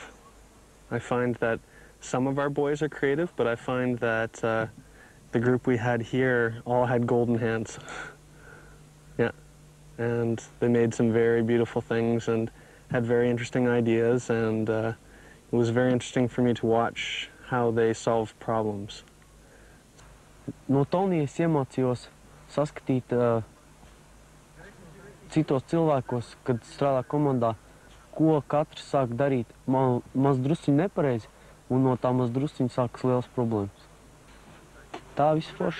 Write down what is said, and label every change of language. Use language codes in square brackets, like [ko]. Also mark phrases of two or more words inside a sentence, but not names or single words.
[en] I find that some of our boys are creative, but I find that the group we had here all had golden hands. Yeah, and they made some very beautiful things and had very interesting ideas, and it was very interesting for me to watch how they solve problems. [lv] No Tonijas iemācījos saskatīt citos cilvēkos, kad strādā komandā, ko katrs sāk darīt maz drusciņi nepareizi, un no tā maz drusciņi sākas liels problēmas. Tā viss forši.